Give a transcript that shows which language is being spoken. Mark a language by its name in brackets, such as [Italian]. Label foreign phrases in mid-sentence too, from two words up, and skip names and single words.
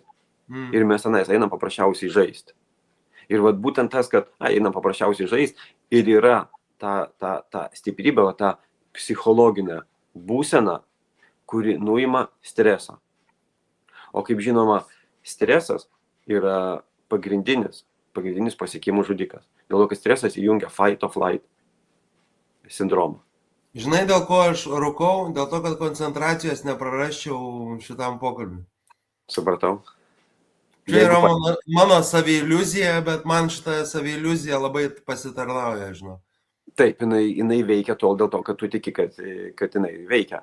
[Lithuanian] Ir mes tenais einam paprasčiausiai žaisti. Ir būtent tas, kad einam paprasčiausiai žaisti, ir yra ta stiprybė, ta psichologinė būsena, kuri nuima stresą. O kaip žinoma, stresas yra pagrindinis pasiekimų žudikas. Dėl to, kad stresas įjungia [English] fight or flight [Lithuanian] sindromą. Žinai, dėl ko aš rūkau? Dėl to, kad koncentracijos neprarasčiau šitam pokalbiui. Supratau. Čia Jeigu yra mano saviiliuzija, bet man šitą saviiliuziją labai pasitarnauja, žinau. Taip, jinai veikia tol dėl to, kad tu tiki, kad jinai veikia.